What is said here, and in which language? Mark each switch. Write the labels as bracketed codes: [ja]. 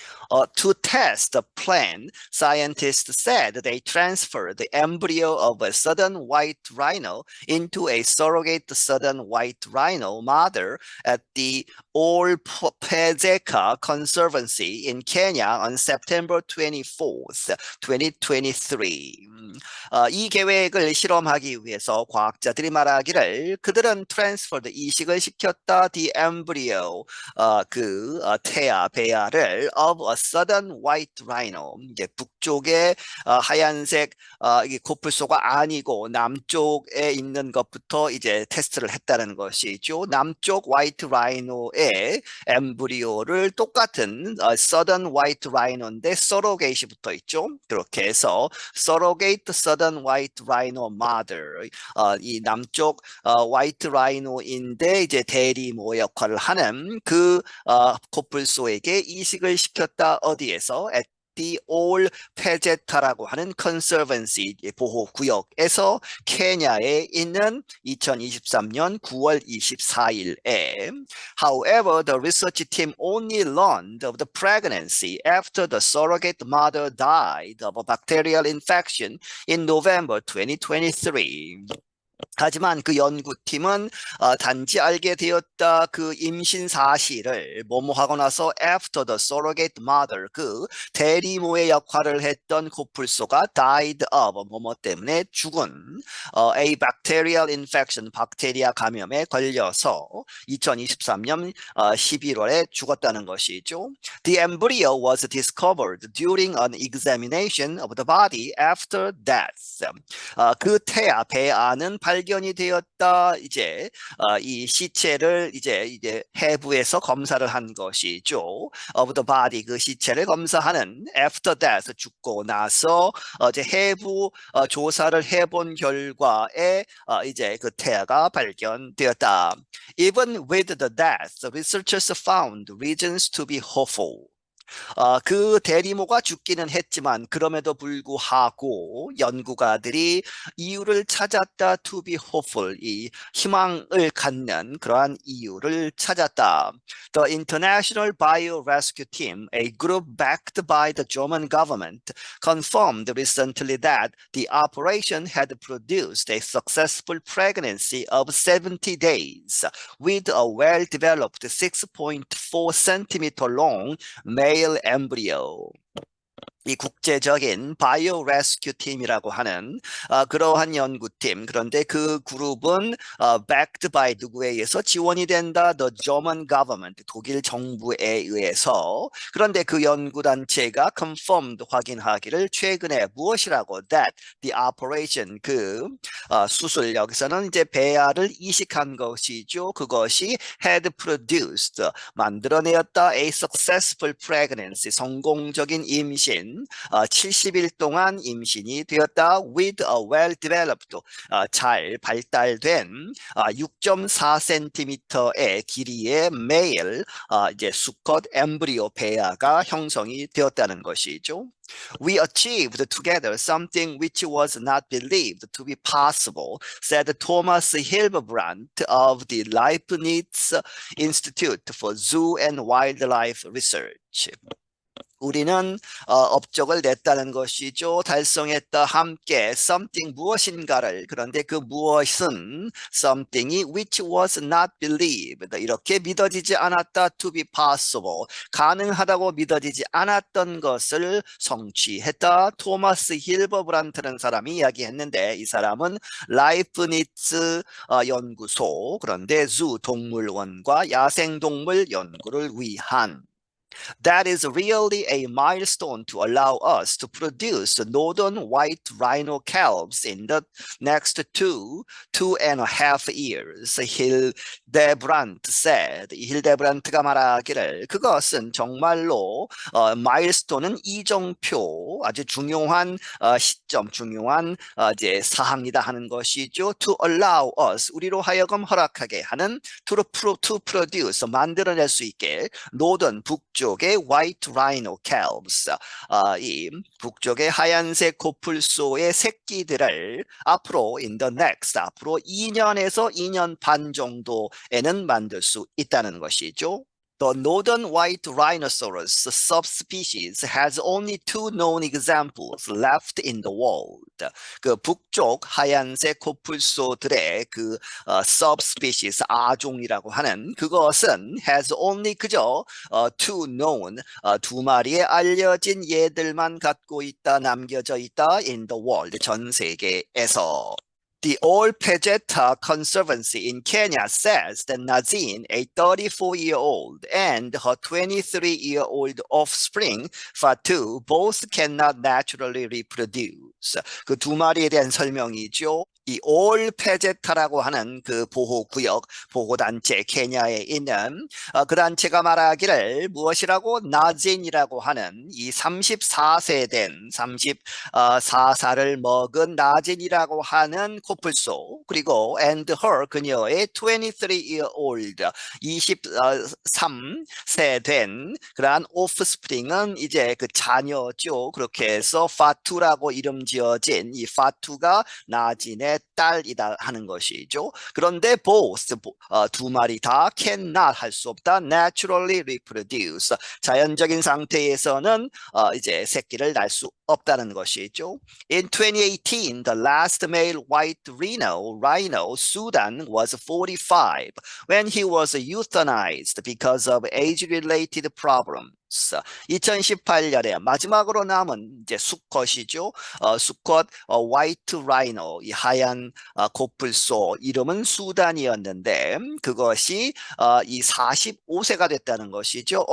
[en] To test the plan, scientists said they transferred the embryo of a southern white rhino into a surrogate southern white rhino mother at the Olpezeka Conservancy in Kenya on September 24th, 2023. [ko] 이 계획을 실험하기 위해서 과학자들이 말하기를 그들은 [en] transferred [ko] 이식을 시켰다 [en] the embryo [ko] 태아 배아를 [en] of a southern white rhino [ko] 이게 북쪽의 하얀색 이게 코뿔소가 아니고 남쪽에 있는 것부터 이제 테스트를 했다는 것이죠. 남쪽 화이트 라이노의 엠브리오를 똑같은 [en] southern white rhino [ko] 인데 서로게이시 붙어 있죠. 그렇게 해서 [en] surrogate southern white rhino mother [ko] 이 남쪽 화이트 라이노인데 이제 대리모 역할을 하는 그 코뿔소에게 이식을 시켰다. 어디에서? [en] at the [ko] 올 페제타라고 하는 컨서번시 보호구역에서 케냐에 있는 2023년 9월 24일에 [en] However, the research team only learned of the pregnancy after the surrogate mother died of a bacterial infection in November 2023. [ko] 하지만 그 연구팀은 단지 알게 되었다 그 임신 사실을 뭐뭐하고 나서 [en] after the surrogate mother [ko] 그 대리모의 역할을 했던 코뿔소가 [en] died of [ko] 뭐뭐 때문에 죽은 [en] a bacterial infection [ko] 박테리아 감염에 걸려서 2023년 11월에 죽었다는 것이죠. [en] The embryo was discovered during an examination of the body after death. [ko] 그 태아 배아는 발견이 되었다. 이제 이 시체를 이제 해부에서 검사를 한 것이죠. [en] of the body [ko] 그 시체를 검사하는 [en] after death [ko] 죽고 나서 이제 해부 조사를 해본 결과에 이제 그 태아가 발견되었다. [en] Even with the death, researchers found reasons to be hopeful. [ko] 그 대리모가 죽기는 했지만 그럼에도 불구하고 연구가들이 이유를 찾았다. [en] To be hopeful, [ko] 이 희망을 갖는 그러한 이유를 찾았다. [en] The International Biorescue Team, a group backed by the German government, confirmed recently that the operation had produced a successful pregnancy of 70 days with a well-developed 6.4 centimeter long male embryo. [ko] 이 국제적인 바이오 레스큐 팀이라고 하는 그러한 연구팀 그런데 그 그룹은 [en] backed by [ko] 누구에 의해서 지원이 된다 [en] the German government [ko] 독일 정부에 의해서 그런데 그 연구단체가 [en] confirmed [ko] 확인하기를 최근에 무엇이라고 [en] that the operation [ko] 그 수술 여기서는 이제 배아를 이식한 것이죠 그것이 [en] had produced [ko] 만들어내었다 [en] a successful pregnancy [ko] 성공적인 임신 70일 동안 임신이 되었다. [en] with a well-developed, [ko] 잘 발달된 6.4cm의 길이의 [en] male, [ko] 이제 수컷 엠브리오 배아가 형성이 되었다는 것이죠. [en] We achieved together something which was not believed to be possible, said Thomas Hildebrand of the Leibniz Institute for Zoo and Wildlife Research. [ko] 우리는 업적을 냈다는 것이죠. 달성했다 함께 [en] something [ko] 무엇인가를 그런데 그 무엇은 something이 [en] which was not believed [ko] 이렇게 믿어지지 않았다 [en] to be possible [ko] 가능하다고 믿어지지 않았던 것을 성취했다. 토마스 힐버브란트라는 사람이 이야기했는데 이 사람은 라이프니츠 연구소 그런데 주 동물원과 야생동물 연구를 위한 [en] That is really a milestone to allow us to produce northern white rhino calves in the next 2.5 years. Hildebrandt said. [ko] 힐데브란트가 말하기를 그것은 정말로 마일스톤은 이정표 아주 중요한 시점, 중요한 이제 사항이다 하는 것이죠. [en] To allow us [ko] 우리로 하여금 허락하게 하는 [en] to produce [ko] 만들어낼 수 있게 [en] northern [ko] 북쪽의 [en] white rhino calves [ko] 이 북쪽의 하얀색 코뿔소의 새끼들을 앞으로 [en] in the next [ko] 앞으로 2년에서 2년 반 정도에는 만들 수 있다는 것이죠. [en] The northern white rhinoceros subspecies has only two known examples left in the world. [ko] 그 북쪽 하얀색 코뿔소들의 그 [en] subspecies [ko] 아종이라고 하는 그것은 [en] has only [ko] 그저 [en] two known [ko] 두 마리의 알려진 얘들만 갖고 있다 남겨져 있다 [en] in the world [ko] 전 세계에서. [en] The Old Pejeta Conservancy in Kenya says that Nazin, a 34-year-old, and her 23-year-old offspring, Fatu, both cannot naturally reproduce. [ko] 그 두 마리에 대한 설명이죠. 이 올 페제타라고 하는 그 보호구역, 보호단체, 케냐에 있는 그 단체가 말하기를 무엇이라고 나진이라고 하는 이 34세 된 34살을 먹은 나진이라고 하는 코뿔소 그리고 [en] and her [ko] 그녀의 [en] 23-year-old [ko] 23세 된 그러한 오프스프링은 이제 그 자녀죠. 그렇게 해서 파투라고 이름 지어진 이 파투가 나진의 딸이다 하는 것이죠. 그런데 [en] both [ko] 두 마리 다 [en] cannot [ko] 할 수 없다. [en] naturally reproduce [ko] 자연적인 상태에서는 이제 새끼를 낳을 수 없다는 것이죠. [en] In 2018, the last male white rhino Sudan was 45 when he was euthanized because of age-related problems. [ko] 2018년에 마지막으로 남은 이제 수컷이죠. 수컷 화이트 라이노 이 하얀 코뿔소 이름은 수단이었는데 그것이 이 45세가 됐다는 것이죠.